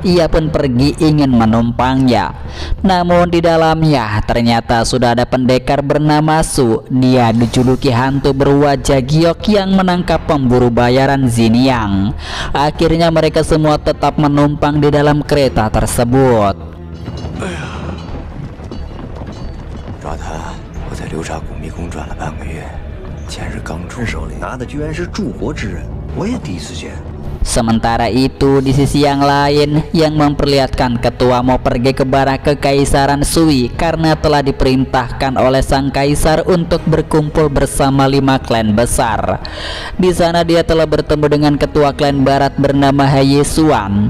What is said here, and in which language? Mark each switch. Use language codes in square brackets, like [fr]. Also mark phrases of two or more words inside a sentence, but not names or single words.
[id] Ia pun pergi ingin menumpangnya. Namun di dalamnya ternyata sudah ada pendekar bernama Su. Dia dijuluki hantu berwajah giok yang menangkap pemburu bayaran Xiniang. Akhirnya mereka semua tetap menumpang di dalam kereta tersebut. [zh] 抓他，我在流沙谷迷宫转了半个月，前日刚出，手里拿的居然是柱国之刃，我也第一次见。 [id] Sementara itu di sisi yang lain yang memperlihatkan ketua mau pergi ke barak kekaisaran Sui karena telah diperintahkan oleh sang kaisar untuk berkumpul bersama 5 klan besar. Di sana dia telah bertemu dengan ketua klan barat bernama He Yisuan.